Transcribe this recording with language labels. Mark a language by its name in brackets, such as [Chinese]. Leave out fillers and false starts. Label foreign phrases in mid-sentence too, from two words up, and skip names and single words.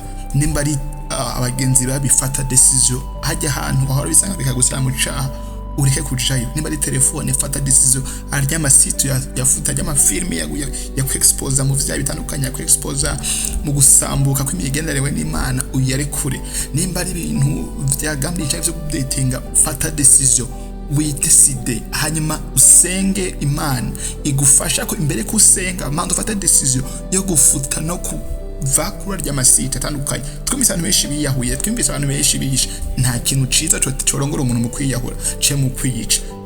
[Rundi] Nimba ari abagenzi babifata decision hajya ahantu bahora bisanga bikagushyira mu caha, ureke kujayo. Nimba ari telefone, fata decision. Arya amasite yafuta y'amafilme ya ku-expose mu vyaha bitandukanye, ya ku-expose mu gusambuka kw'imigenderewe n'Imana, uyarekure. Nimba ari ibintu vyagambye cyangwa vyo kudatinga, fata decision, witeside, hanyuma usenge Imana igufasha ko imbere ko usenga manda ufata decision yo gufuta no vakura ry'amasite atandukanye. Twumvise abantu benshi biyahuye, twumvise abantu benshi biyisha. Nta kintu ciza corongora umuntu mu kwiyahura, ce mu kwiyica.